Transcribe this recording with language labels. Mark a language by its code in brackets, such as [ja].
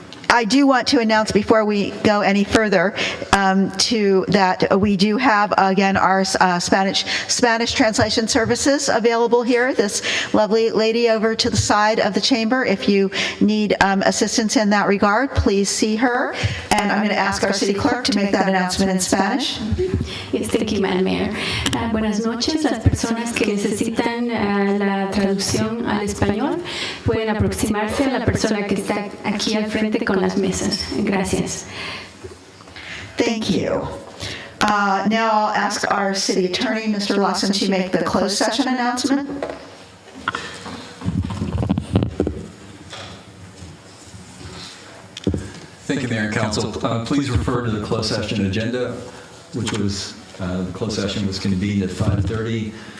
[en] I do want to announce before we go any further that we do have, again, our Spanish translation services available here. This lovely lady over to the side of the chamber. If you need assistance in that regard, please see her. And I'm going to ask our city clerk to make that announcement in Spanish. Yes, thank you, Madam Mayor. [es] Buenas noches. Las personas que necesitan la traducción al español pueden aproximarse a la persona que está aquí al frente con las mesas. Gracias. [en] Thank you. Now I'll ask our city attorney, Mr. Lawson, to make the closed session announcement. Thank you, Mayor and Council. Please refer to the closed session agenda, which was, the closed session was convened at 5:30.